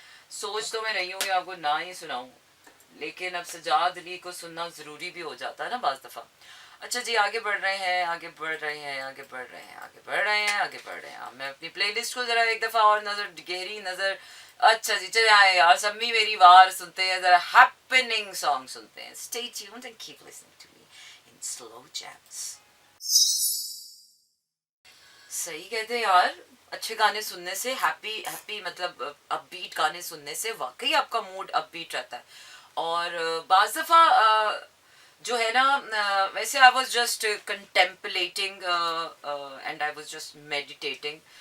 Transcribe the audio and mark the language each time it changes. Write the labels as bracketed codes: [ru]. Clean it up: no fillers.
[ur] سوچ تو میں رہی ہوں کہ آپ کو نہ ہی سناؤں، لیکن اب سجاد علی کو سننا ضروری بھی ہو جاتا ہے نا بعض دفعہ. اچھا جی، آگے بڑھ رہے ہیں، آگے بڑھ رہے ہیں، آگے بڑھ رہے ہیں، آگے بڑھ رہے ہیں، آگے بڑھ رہے ہیں. میں اپنی پلے لسٹ کو ذرا ایک دفعہ اور گہری نظر. اچھا جی چلے آئے یار، سمی میری وار سنتے ہیں، ذرا ہیپننگ سانگ سنتے ہیں. [en] Stay tuned and keep listening to me in slow jams. [ur] صحیح کہتے ہیں یار، اچھے گانے سننے سے، ہیپی مطلب اپ بیٹ گانے سننے سے واقعی آپ کا موڈ اپ بیٹ رہتا ہے. اور بعض دفعہ جو ہے نا، ویسے [en] I was just contemplating and I was just meditating.